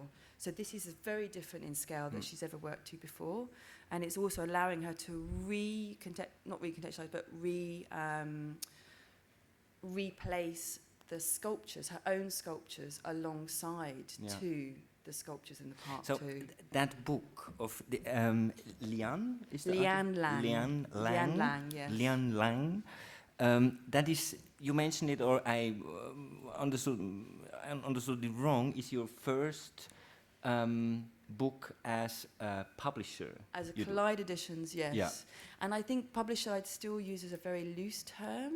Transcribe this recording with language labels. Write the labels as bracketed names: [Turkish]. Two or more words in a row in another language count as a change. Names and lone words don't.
[English] So this is very different in scale than she's ever worked to before, and it's also allowing her to replace the sculptures, her own sculptures, alongside to the sculptures in the park So too. that book of the Lian, is the Lian Lang. Lian Lang. Lian Lang, yes. Lian Lang. That is, you mentioned it, or I understood it wrong. Is your first book as a publisher? As a You do. Collide Editions, yes. Yeah. And I think publisher I'd still use as a very loose term.